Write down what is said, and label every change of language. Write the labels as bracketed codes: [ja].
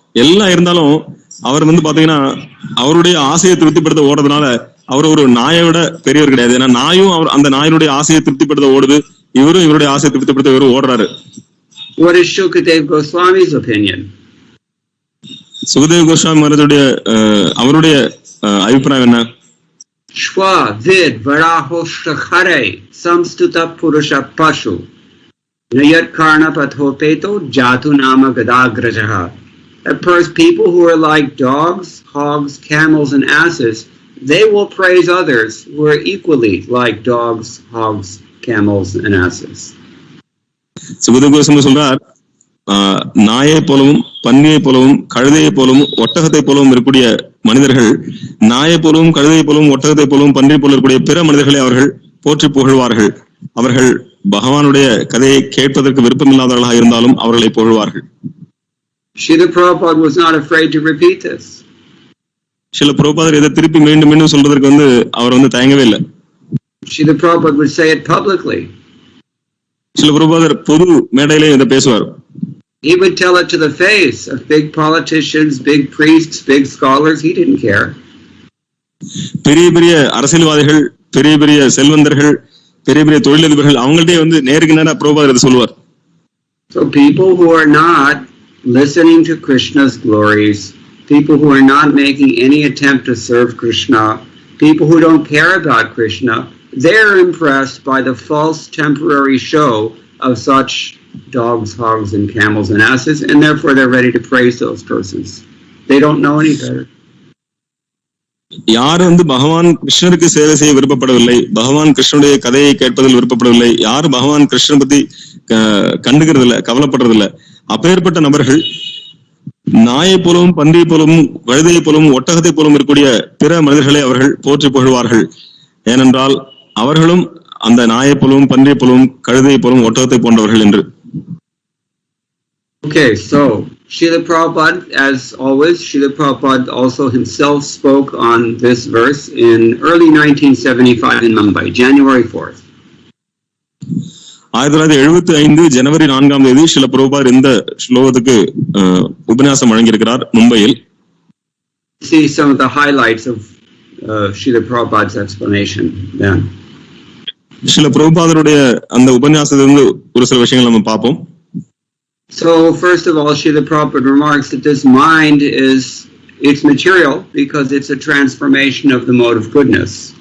[ta] எல்லாம் இருந்தாலும் அவர் வந்து பாத்தீங்கன்னா அவருடைய ஆசையை திருப்திப்படுத்த ஓடுறதுனால அவர் ஒரு நாயை விட பெரியவர் கிடையாது. ஏன்னா நாயும் அவர் அந்த நாயினுடைய ஆசையை திருப்திப்படுத்த ஓடுது, இவரும் இவருடைய ஆசையை திருப்திப்படுத்த இவரும் ஓடுறாரு. [en] What is Shukadeva Goswami's opinion? [ta] Sukadeva Goswami மகாராஜுடைய அவருடைய அபிப்பிராயம் என்ன? [sa] Shwa vid varaho shakhare samstuta purusha pashu nayat karna pathopeto jatu nama gadagrajaha. [en] At first, people who are like dogs, hogs, camels, and asses, they will praise others who are equally like dogs, hogs, camels, and asses. [ta] Sukadeva Goswami சொல்றார், நாயை போலவும் பன்னியை போலவும் கழுதையை போலவும் ஒட்டகத்தை போலவும் இருக்கக்கூடிய மனிதர்கள் நாயை போலவும் கழுதையை போலவும் ஒட்டகத்தை போலவும் பன்னியை போல இருக்கக்கூடிய பிற மனிதர்களை அவர்கள் போற்றி புகழ்வார்கள். அவர்கள் பகவானுடைய கதையை கேட்பதற்கு விருப்பமில்லாதவர்களாக இருந்தாலும் அவர்களை புகழ்வார்கள். [en] Srila Prabhupada was not afraid to repeat this. [ta] சில பிரபுபாதர் இதை திருப்பி மீண்டும் மீண்டும் சொல்றதற்கு அவர் தயங்கவே இல்லை. [en] Srila Prabhupada would say it publicly. [ta] சில பிரபுபாதர் பொது மேடையிலே இதை பேசுவார். [en] He would tell it to the face of big politicians, big priests, big scholars. He didn't care. [ta] பெரிய பெரிய அரசியல்வாதிகள், பெரிய பெரிய செல்வந்தர்கள், பெரிய பெரிய தொழிலதிபர்கள் அவங்கள்ட்டே நேருக்கு நேரா பிரபுபாதர் இதை சொல்லுவார். [en] So people who are not listening to Krishna's glories, people who are not making any attempt to serve Krishna, people who don't care about Krishna, they're impressed by the false temporary show of such dogs, hogs, and camels and asses, and therefore they're ready to praise those persons. They don't know any better. [ta] யார் பகவான் கிருஷ்ணருக்கு சேவை செய்ய விருப்பப்படவில்லை, பகவான் கிருஷ்ணனுடைய கதையை கேட்பதில் விருப்பப்படவில்லை, யார் பகவான் கிருஷ்ணன் பத்தி கண்டுகிறது இல்லை, கவலைப்படுறது இல்லை, அப்பேற்பட்ட நபர்கள் நாயை போலவும் பன்றியை போலவும் கழுதையை போலவும் ஒட்டகத்தை போலவும் இருக்கக்கூடிய பிற மனிதர்களை அவர்கள் போற்றி புகழ்வார்கள். ஏனென்றால் அவர்களும் அந்த நாயை போலவும் பன்றியை போலவும் கழுதையை போலவும் ஒட்டகத்தை போன்றவர்கள் என்று. [en] Okay, so Srila Prabhupada, as always, Srila Prabhupada also himself spoke on this verse in early 1975 in Mumbai, January 4th. [ta] 1975 ஜனவரி 4ஆம் தேதி ஸ்ரீல பிரபுபாதர் இந்த ஸ்லோகத்துக்கு உபன்யாசம் வழங்கியிருக்கிறார் மும்பையில். [en] See some of the highlights of Srila Prabhupada's explanation then. [ta] Srila பிரபுபாதருடைய அந்த உபன்யாசத்திலிருந்து ஒரு சில விஷயங்கள் நம்ம பார்ப்போம். [en] So first of all, Srila Prabhupada remarks that this mind it's material because it's a transformation of the mode of goodness.